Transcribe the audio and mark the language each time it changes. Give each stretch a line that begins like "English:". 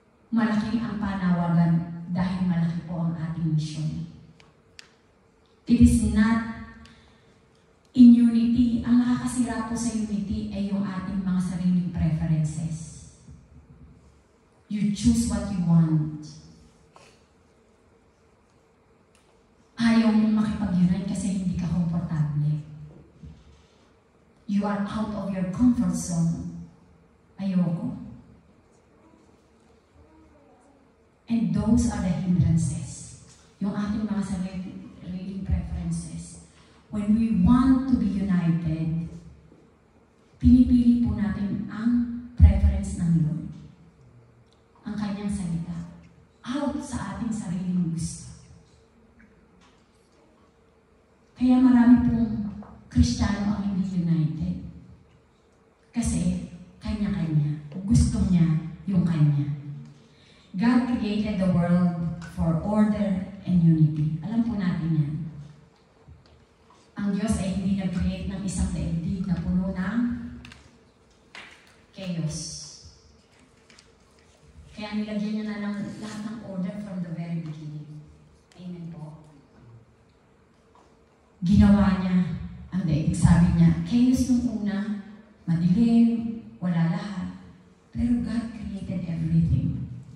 Filipino: Malaki ang panawagan dahil malaki po ang ating mission.
English: It is not in unity.
Filipino: Ang nakakasira po sa unity ay yung ating mga sariling preferences.
English: You choose what you want.
Filipino: Ayaw mong makipag-unite kasi hindi ka komportable.
English: You are out of your comfort zone. those are the hindrances.
Filipino: Yung ating mga sariling preferences.
English: When we want to be united,
Filipino: pinipili po natin ang preference ng Lord. Ang kanyang salita. Out sa ating sariling gusto. Kaya marami pong Kristiyano ang hindi united. Kasi kanya-kanya. Gusto niya yung kanya.
English: God created the world for order and unity.
Filipino: Alam po natin yan. Ang Diyos ay hindi nag-create ng isang daigdig na puno ng chaos. Kaya nilagyan niya na lang lahat ng order
English: from the very beginning.
Filipino: Amen po. Ginawa niya ang daigdig. Sabi niya, chaos nung una, madilim, wala lahat.
English: Pero God created everything.